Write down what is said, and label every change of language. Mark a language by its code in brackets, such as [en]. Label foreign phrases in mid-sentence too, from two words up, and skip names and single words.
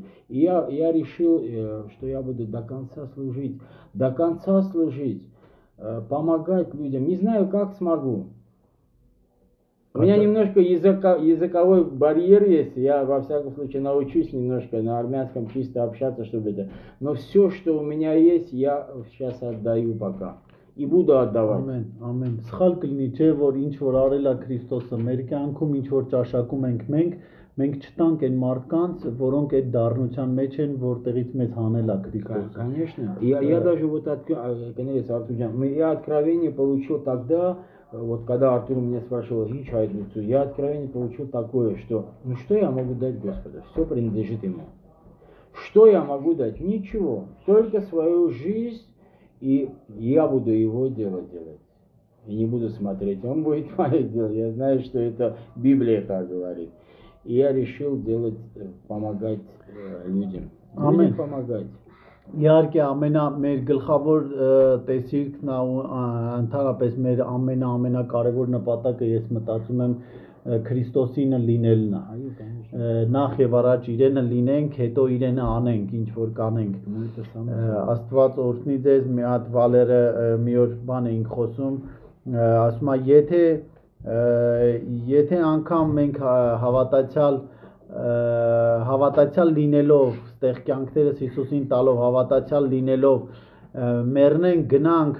[ru] И я решил, что я буду до конца служить, помогать людям. Не знаю, как смогу. У меня немножко языковой барьер есть, я во всяком случае научусь немножко на армянском чисто общаться, чтобы это. Но все, что у меня есть, я сейчас отдаю пока. И буду отдавать. [hy] Ամեն, ամեն։ Սխալ կլինի, չէ, որ ինչ որ արել է Քրիստոսը մեր կյանքում, ինչ որ ճաշակում ենք մենք չտանք այն մարդկանց, որոնք այդ դառնության մեջ են, որտեղից մեզ հանել է Քրիստոսը։ [ru] Конечно. Я даже вот я откровение получил тогда, вот когда Артур меня спрашивал, я откровение получил такое, что что я могу дать Господу? Все принадлежит Ему. Что я могу дать? Ничего. Только свою жизнь. И я буду его дело делать. И не буду смотреть, он будет мое дело. Я знаю, что это Библия так говорит. И я решил помогать людям. Людям помогать. [hy] Իհարկե մեր գլխավոր տեսիլքն ընդհանրապես մեր ամենակարևոր նպատակը ես մտածում եմ Քրիստոսինը լինելն է։ Նախ եւ առաջ իրենը լինենք, հետո իրենը անենք, ինչ որ կանենք։ Աստված օրհնի ձեզ, մի հատ Վալերը մի օր բան էինք խոսում, ասում է եթե անգամ մենք հավատացյալ լինելով, ստեղ կյանքներս Հիսուսին տալով, հավատացյալ լինելով, մեռնենք, գնանք